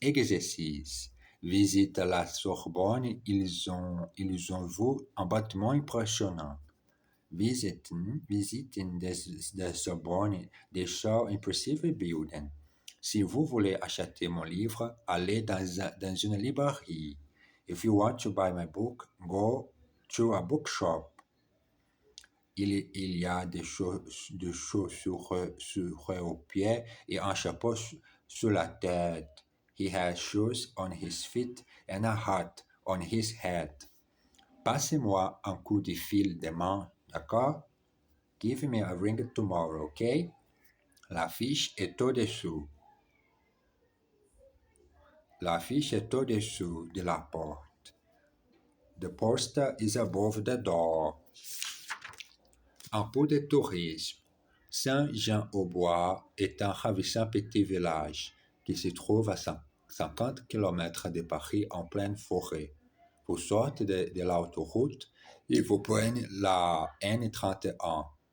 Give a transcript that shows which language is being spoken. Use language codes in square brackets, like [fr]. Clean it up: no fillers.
[fr] Exercice. Visite la Sorbonne, ils ont vu un bâtiment impressionnant. Visiten des Sorbonne, des so impressive building. Si vous voulez acheter mon livre, allez dans une librairie. [en] If you want to buy my book, go to a bookshop. [fr] Il y a des chaussures aux pieds et un chapeau sur la tête. [en] He has shoes on his feet and a hat on his head. [fr] Passez-moi un coup de fil demain, d'accord? [en] Give me a ring tomorrow, okay? [fr] L'affiche est au-dessous. L'affiche est au-dessous de la porte. [en] The poster is above the door. [fr] Un peu de tourisme. Saint-Jean-au-Bois est un ravissant petit village qui se trouve à 50 km de Paris en pleine forêt. Vous sortez de l'autoroute et vous prenez la N31.